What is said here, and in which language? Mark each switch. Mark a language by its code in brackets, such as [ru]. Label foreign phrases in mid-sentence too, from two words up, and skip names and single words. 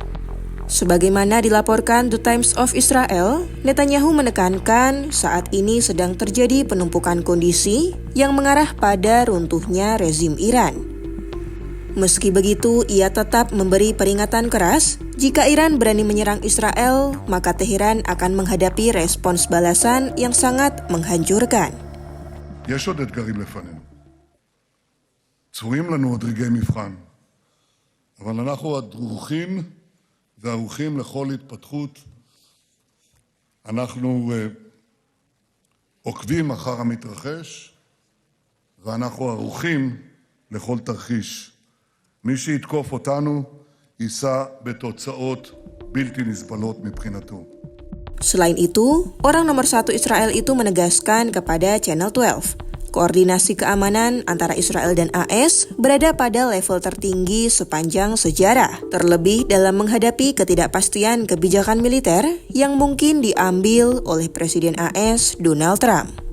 [id] Sebagaimana dilaporkan The Times of Israel, Netanyahu menekankan saat ini sedang terjadi penumpukan kondisi yang mengarah pada runtuhnya rezim Iran. Meski begitu, ia tetap memberi peringatan keras, jika Iran berani menyerang Israel, maka Teheran akan menghadapi respons balasan yang sangat menghancurkan. [he] יש עוד אתגרים לפנינו. צפויים לנו עוד רגעי מבחן, אבל אנחנו הדרוכים וערוכים לכל התפתחות. אנחנו עוקבים אחר המתרחש, ואנחנו ערוכים לכל תרחיש. מי שיתקוף אותנו יישא בתוצאות בלתי נסבלות מבחינתו. [id] Selain itu, orang nomor 1 Israel itu menegaskan kepada Channel 12, koordinasi keamanan antara Israel dan AS berada pada level tertinggi sepanjang sejarah, terlebih dalam menghadapi ketidakpastian kebijakan militer yang mungkin diambil oleh Presiden AS Donald Trump.